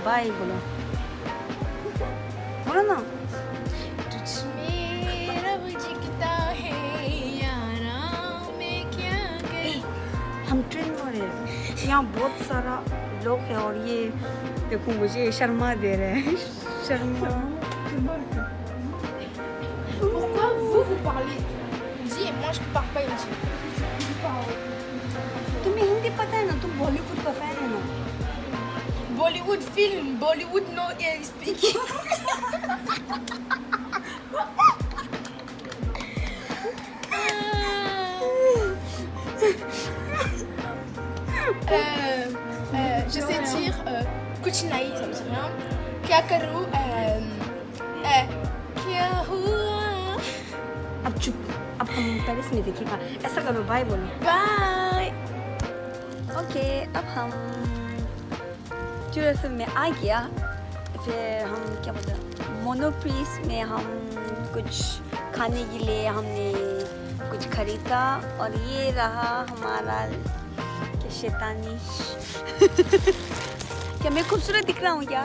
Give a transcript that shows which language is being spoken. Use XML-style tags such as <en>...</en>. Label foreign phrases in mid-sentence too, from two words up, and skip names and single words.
<hi>बाय बोलो ना. तुझ में रब जिगता है यारा मैं क्या करूं. हम ट्रेन में रहे हैं. यहाँ बहुत सारा लोग हैं और ये देखो मुझे शर्मा दे रहे हैं.</hi> <fr>Pourquoi vous parlez hindi et moi je parle pas hindi.</fr> <hi>तुम्हें हिंदी पता है ना. तुम बॉलीवुड का फैन है ना.</hi> <en>Bollywood film, Bollywood no speaking.</en> <fr>Je sais dire</fr> <hi>कुछ नहीं,</hi> <fr>ça me dit rien.</fr> <hi>क्या करूं. क्या हुआ. अब चुप. अब हम पेरिस में देखेगा. ऐसा करो बाय बोलो. बाय. ओके अब हम टूर में आ गया. फिर हम क्या बोलते हैं मोनोप्रीस में हम कुछ खाने के लिए हमने कुछ खरीदा और ये रहा हमारा क्या शैतानी क्या मैं खूबसूरत दिख रहा हूँ क्या?</hi>